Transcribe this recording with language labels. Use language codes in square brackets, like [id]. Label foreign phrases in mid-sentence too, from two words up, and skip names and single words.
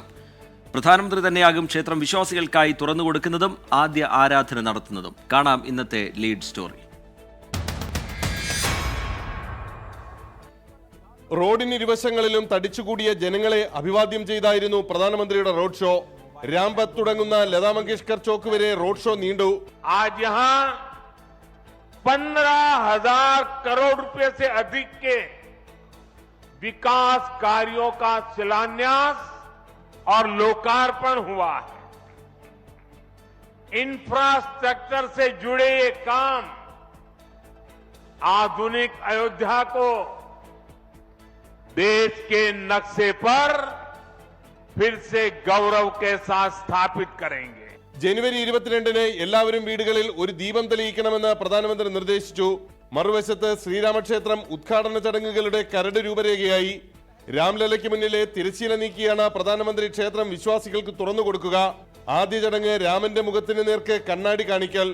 [ml] പ്രധാനമന്ത്രി തന്നെയാകും ക്ഷേത്രം വിശ്വാസികൾക്കായി തുറന്നുകൊടുക്കുന്നതും ആദ്യ ആരാധന നടത്തുന്നതും. കാണാം ഇന്നത്തെ [en] lead story. [ml] റോഡിന് ഇരുവശങ്ങളിലും തടിച്ചുകൂടിയ ജനങ്ങളെ അഭിവാദ്യം ചെയ്തായിരുന്നു പ്രധാനമന്ത്രിയുടെ [en] road show. [ml] രാംപത്ത് തുടങ്ങുന്ന ലതാ മങ്കേഷ്കർ ചോക്ക് വരെ [en] road show [ml] നീണ്ടു. [hi] आज यहाँ 15,000 करोड़ रुपए से अधिक के विकास कार्यों का शिलान्यास और लोकार्पण हुआ है. इंफ्रास्ट्रक्चर से जुड़े ये काम आधुनिक अयोध्या को देश के नक्शे पर फिर से गौरव के साथ स्थापित करेंगे. [ml] ജനുവരി 22-ന് എല്ലാവരും വീടുകളിൽ ഒരു ദീപം തെളിയിക്കണമെന്ന് പ്രധാനമന്ത്രി നിർദ്ദേശിച്ചു. മറുവശത്ത് ശ്രീരാമക്ഷേത്രം ഉദ്ഘാടന ചടങ്ങുകളുടെ കരട് രൂപരേഖയായി. രാംലല്ലയ്ക്ക് മുന്നിലെ തിരശ്ശീല നീക്കിയാണ് പ്രധാനമന്ത്രി ക്ഷേത്രം വിശ്വാസികൾക്ക് തുറന്നു കൊടുക്കുക. ആദ്യ ചടങ്ങ് രാമന്റെ മുഖത്തിന് നേർക്ക് കണ്ണാടി കാണിക്കൽ.